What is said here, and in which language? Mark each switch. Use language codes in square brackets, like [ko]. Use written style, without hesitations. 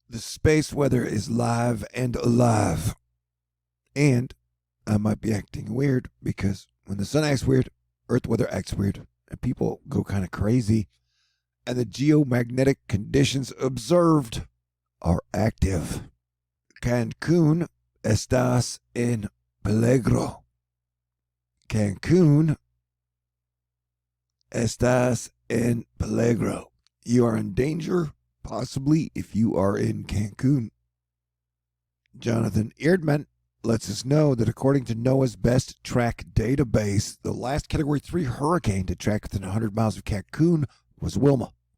[en] The space weather is live and alive. And I might be acting weird because when the sun acts weird, Earth weather acts weird, and people go kind of crazy. And the geomagnetic conditions observed are active. [es] Cancun, estás en peligro. Cancun, estás en peligro. [en] You are in danger, possibly, if you are in Cancun. Jonathan Erdmann lets us know that according to NOAA's Best Track database, the last Category 3 hurricane to track within 100 miles of Cancun was Wilma.